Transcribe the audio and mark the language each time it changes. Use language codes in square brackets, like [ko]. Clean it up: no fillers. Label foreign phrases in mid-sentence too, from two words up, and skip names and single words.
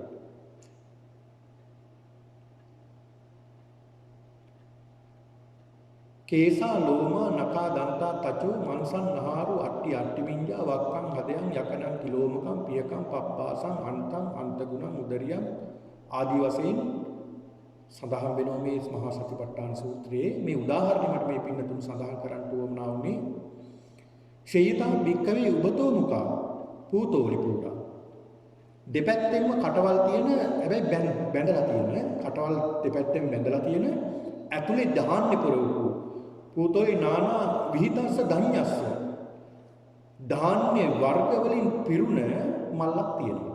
[pi] කේසා ලෝමා නකා දන්තා තචෝ මන්සන් නහාරු අට්ටි අට්ටිමිඤ්ඤා වක්කං හදයන් යකනං කිලෝමකං පියකං පප්පාසං අන්තං අන්තගුණං උදරියං [si] ආදි වශයෙන් සඳහන් වෙනවා මේ මහා සතිපට්ඨාන සූත්‍රයේ මේ උදාහරණය මට මේ පින්නතුන් සඳහන් කරන්න උවමනා වුණේ [pi] ශේයතා භික්කවේ උබතෝ මුකා පූතෝලි පුරා [si] දෙපැත්තෙන්ම කටවල් තියෙන හැබැයි බැඳලා තියෙන කටවල් දෙපැත්තෙන් බැඳලා තියෙන ඇතුලේ ධාන්‍ය පුරවපු පූතෝයි [pi] නානා විහිතස්ස ධඤ්ඤස්ස [si] ධාන්‍ය වර්ග වලින් පිරුණ මල්ලක් තියෙනවා.